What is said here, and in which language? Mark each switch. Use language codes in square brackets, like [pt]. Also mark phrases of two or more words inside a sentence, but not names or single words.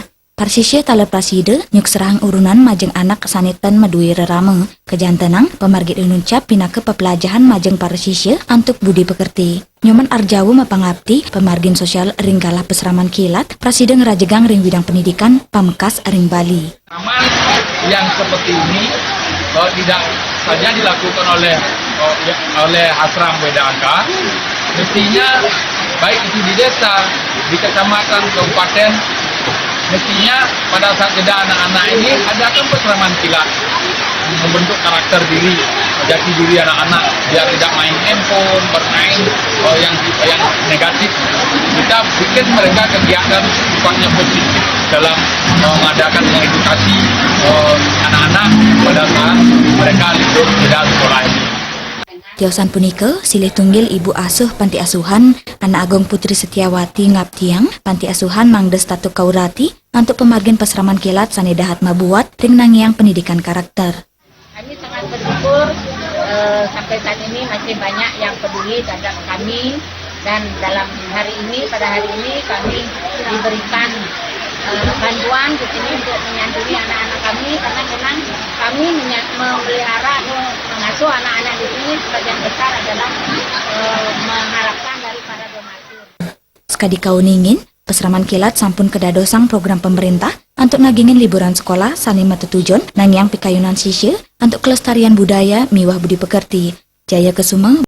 [ban] Parsisya tala praside nyuk serang urunan majeng anak sanitan madui rerame. Kejantenang pemargin inuncap pinake pepelajahan majeng parsisya untuk budi pekerti. Nyoman Arjawo mapangabti pemargin sosial ring galah peseraman kilat praside ngerajegang ring bidang pendidikan Pamekasan ring Bali. [id] Aman yang seperti ini tidak saja dilakukan oleh Asram Weda Angka, mestinya baik itu di desa, di kecamatan, kabupaten, mestinya pada saat jeda anak-anak ini adakan peseraman kilat, membentuk karakter diri, jati diri anak-anak biar tidak main handphone, bermain yang negatif. Kita bikin mereka kegiatan sifatnya positif dalam mengadakan edukasi anak-anak pada saat mereka libur jeda sekolah ini. [ban] Tiosan punika silih tunggil ibu asuh panti asuhan Anak Agung Putri Setiawati ngaptiang panti asuhan Mangdes Tatu Kaurati untuk pemargin peseraman kilat sanedahat mabuat ring nangiang pendidikan karakter. [id] Kami sangat bersyukur sampai saat ini masih banyak yang peduli terhadap kami dan pada hari ini kami diberikan bantuan di sini untuk menyantuni anak-anak kami karena memang kami memelihara mengasuh anak-anak di sini sebagian besar adalah mengharapkan dari para donatur. [ban] Sekadi kauningin peseraman kilat sampun kedadosang program pemerintah untuk nagingin liburan sekolah sani matutujon nangiang pikayunan sisya untuk kelestarian budaya miwah budi pekerti. Jaya Kesuma